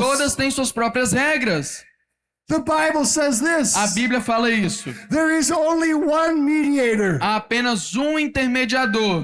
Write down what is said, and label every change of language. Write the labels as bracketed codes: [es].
[pt] Todas têm suas próprias regras. [en] The Bible says this. [pt] A Bíblia fala isso. [en] There is only one mediator [pt] Há apenas um intermediador